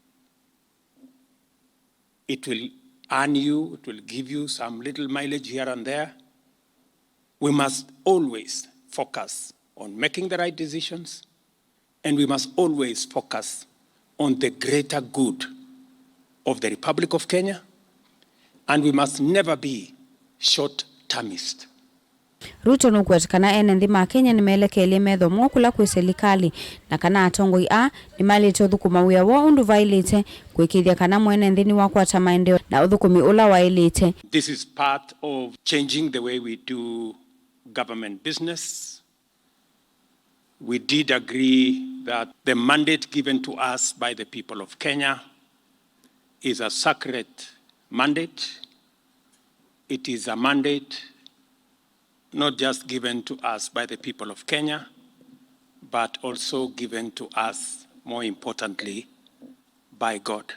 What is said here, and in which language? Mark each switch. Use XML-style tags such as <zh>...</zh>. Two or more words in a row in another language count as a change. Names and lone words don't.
<en>It will earn you, it will give you some little mileage here and there. We must always focus on making the right decisions, and we must always focus on the greater good of the Republic of Kenya, and we must never be short-termist.</en> <kam>Ruto NUKUENDEEYA enenthi ma Kenya nimeelekeelie methomo kula kwi serikali na kana atongoi a ni MAILITE uthukuma wia wo undu vailite kwikithia kana mwenenthi ni wakwata maendeleo na uthukumi ula wailite.</kam> <en>This is part of changing the way we do government business. We did agree that the mandate given to us by the people of Kenya is a sacred mandate. It is a mandate not just given to us by the people of Kenya, but also given to us, more importantly, by God.</en>